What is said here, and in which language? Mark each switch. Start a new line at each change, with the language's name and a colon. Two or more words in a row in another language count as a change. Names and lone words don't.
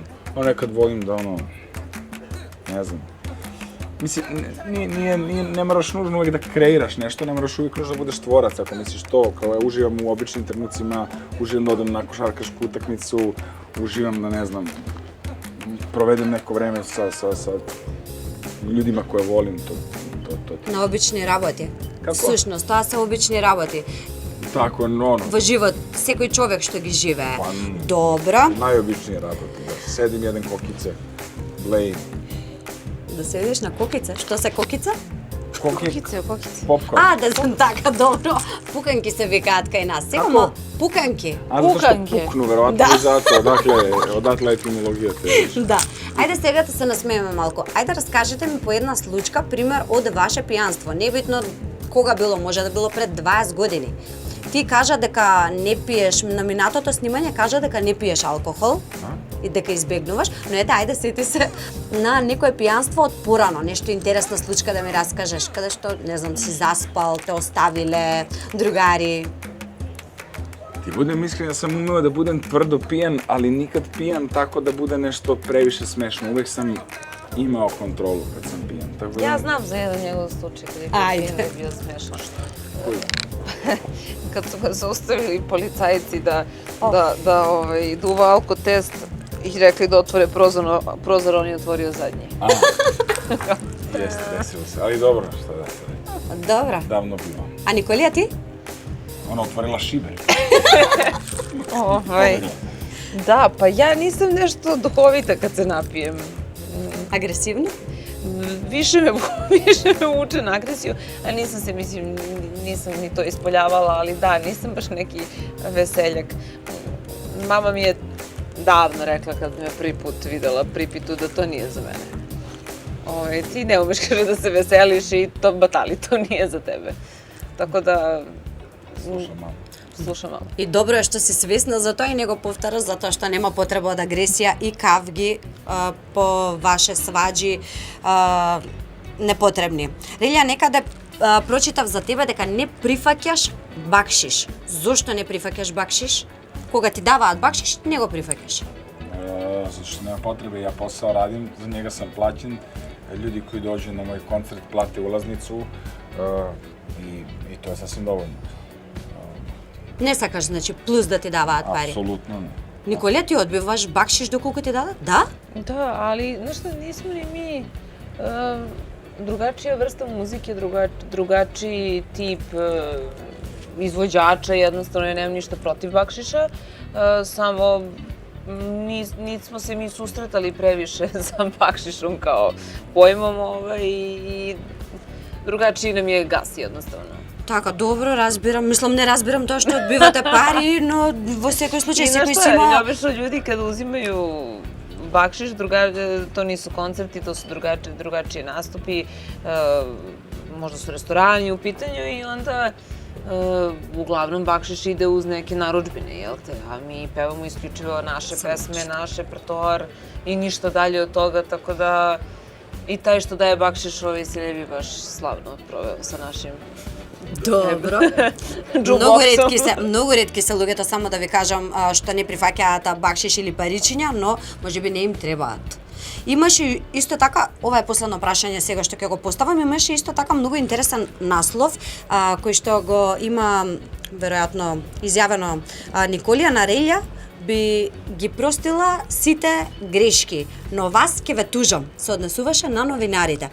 Serbian: Nekad volim da ne znam, mislim, ne moraš nužno uvijek da kreiraš nešto, ne moraš uvijek nužno da budeš tvorac, ako misliš to, kao ja uživam u običnim trenucima, uživam da odem na košarkašku utakmicu, uživam da, ne znam, provedem neko vreme sa ljudima koje volim, to.
Macedonian: На обични работи. Како? Всушност, тоа се обични работи.
Serbian: Tako, ono.
Macedonian: Во живот, секој човек што ги живее. Добро.
Serbian: Najobičnije работи, da sedim, jedem kokice, blejim.
Macedonian: Да седиш на кокица? Што се кокица?
Serbian: Kokice. Popcorn.
Macedonian: Да сум така, добро. Пуканки се викаат кај нас. Сега Како? пуканки.
Serbian: Zato što puknu, verovatno i zato, odatle etimologija te.
Macedonian: Да. Ајде сега да се насмееме малку. Ајде раскажете ми по една случка, пример од ваше пијанство. Небитно кога било, може да било пред 20 години. Ти кажа дека не пиеш, на минатото снимање кажа дека не пиеш алкохол и дека избегнуваш, но ете, ајде сети се на некое пијанство од порано, нешто интересна случка да ми раскажеш, каде што, не знам, си заспал, те оставиле, другари.
Serbian: Ti budem iskren, ja sam umeo da budem tvrdo pijan, ali nikad pijan tako da bude nešto previše smešno. Uvek sam imao kontrolu kad sam pijan. Tako Ja znam za jedan njegov slučaj kada je bio smešan. Kad su ga zaustavili policajci da duva alkotest i rekli da otvore prozor, on je otvorio zadnji. Jeste, desilo se, ali dobro, šta da se reći. Dobro. Davno bilo.
Macedonian: А Николија ти?
Serbian: Ona otvorila šiber. Da, pa ja nisam nešto duhovita kad se napijem.
Macedonian: Агресивни?
Serbian: Više me vuče na agresiju, a nisam ni to ispoljavala, ali da, nisam baš neki veseljak. Mama mi je davno rekla kad me prvi put videla pripitu da to nije za mene. Ti ne umeš, kaže, da se veseliš i to batali, to nije za tebe. Tako da... Slušam malo.
Macedonian: И добро е што си свесна за тоа и не го повтораш, затоа што нема потреба од агресија и кавги по ваше сваџи непотребни. Релја, некаде прочитав за тебе дека не прифаќаш бакшиш. Зошто не прифаќаш бакшиш? Кога ти даваат бакшиш, не го прифаќаш.
Serbian: Zato što nema potrebe, ja posao radim, za njega sam plaćen, ljudi koji dođu na moj koncert plate ulaznicu i to je sasvim dovoljno.
Macedonian: Не сакаш, значи, плюс да ти даваат пари. Апсолутно не. Николија, ти одбиваш бакшиш доколку ти дадат? Да?
Serbian: Da, ali, znaš šta, nismo ni mi drugačija vrsta muzike, drugačiji tip izvođača, jednostavno ja nemam ništa protiv bakšiša, samo nismo se mi susretali previše sa bakšišom kao pojmom i drugačiji nam je gas jednostavno.
Macedonian: Така, добро, разбирам. Мислам, не разбирам тоа што одбивате пари, но во секој случај
Serbian: I
Macedonian: секој
Serbian: znaš
Macedonian: си
Serbian: šta,
Macedonian: има...
Serbian: obično ljudi kada uzimaju bakšiš, to nisu koncerti, to su drugačiji nastupi, možda su restorani u pitanju i onda uglavnom bakšiš ide uz neke narudžbine, jel te? A mi pevamo isključivo naše pesme, naš repertoar i ništa dalje od toga, tako da i taj što daje bakšiš se ne bi baš slavno proveo sa našim
Macedonian: Добро.
Serbian: jukeboxom.
Macedonian: Многу ретки се луѓето, само да ви кажам, што не прифаќаат бакшиш или паричиња, но можеби не им требаат. Имаше исто така, ова е последно прашање сега што ќе го поставам, имаше исто така многу интересен наслов, кој што го има веројатно изјавено Николија Нарелја, би ги простила сите грешки, но вас ќе ве тужам, се однесуваше на новинарите.